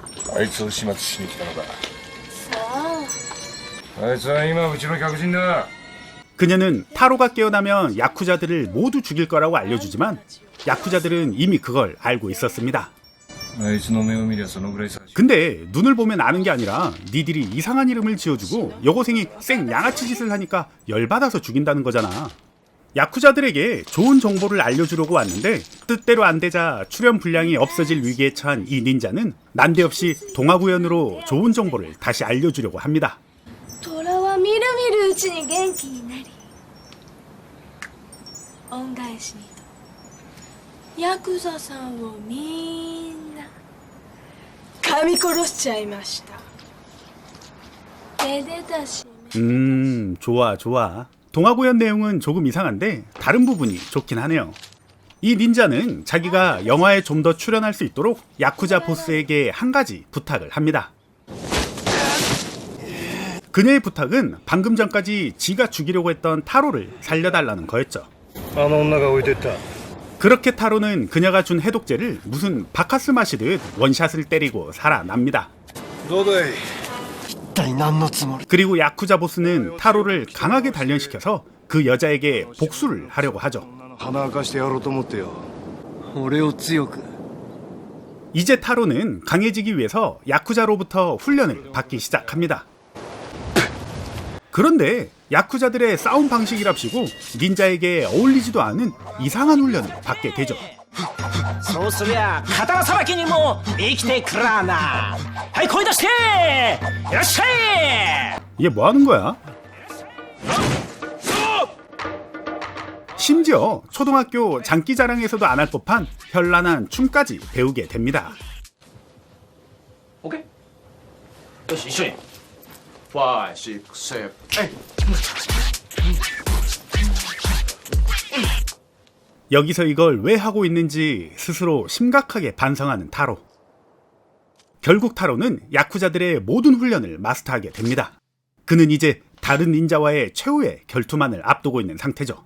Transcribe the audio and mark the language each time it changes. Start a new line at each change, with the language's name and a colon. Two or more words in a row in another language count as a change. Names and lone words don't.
Japanese: あいつを始末しに来たのか。あいつは今うちの客人だ。
Korean: 그녀는 타로가 깨어나면 야쿠자들을 모두 죽일 거라고 알려주지만 야쿠자들은 이미 그걸 알고 있었습니다.
Japanese: あいつの目を見りゃそのぐらいさ。
Korean: 근데 눈을 보면 아는 게 아니라 니들이 이상한 이름을 지어주고 여고생이 쌩 양아치 짓을 하니까 열받아서 죽인다는 거잖아. 야쿠자들에게 좋은 정보를 알려주려고 왔는데 뜻대로 안 되자 출연 분량이 없어질 위기에 처한 이 닌자는 난데없이 동화구연으로 좋은 정보를 다시 알려주려고 합니다.
Japanese: 虎はみるみるうちに元気になり恩返しにとヤクザさんをみんな噛み殺しちゃいました。めでたし
Korean: 좋아 좋아. 동화구연 내용은 조금 이상한데 다른 부분이 좋긴 하네요. 이 닌자는 자기가 영화에 좀 더 출연할 수 있도록 야쿠자 보스에게 한 가지 부탁을 합니다. 그녀의 부탁은 방금 전까지 지가 죽이려고 했던 타로를 살려달라는 거였죠.
Japanese: あの女が置いてった。
Korean: 그렇게 타로는 그녀가 준 해독제를 무슨 바카스 마시듯 원샷을 때리고 살아납니다.
Japanese: どうだい。
Korean: 그리고 야쿠자 보스는 타로를 강하게 단련시켜서 그 여자에게 복수를 하려고 하죠.
Japanese: 鼻明かしてやろうと思ってよ。
Korean: 이제 타로는 강해지기 위해서 야쿠자로부터 훈련을 받기 시작합니다. 그런데 야쿠자들의 싸움 방식이랍시고 닌자에게 어울리지도 않은 이상한 훈련을 받게 되죠.
Japanese: そうすりゃ刀さばきにも生きてくらな。はい声出していらっしゃい。
Korean: 이게 뭐 하는 거야? 심지어 초등학교 장기자랑에서도 안 할 법한 현란한 춤까지 배우게 됩니다. 오케이.
Japanese: よし一緒に。 5, 6, 7, 8.
Korean: 여기서 이걸 왜 하고 있는지 스스로 심각하게 반성하는 타로. 결국 타로는 야쿠자들의 모든 훈련을 마스터하게 됩니다. 그는 이제 다른 닌자와의 최후의 결투만을 앞두고 있는 상태죠.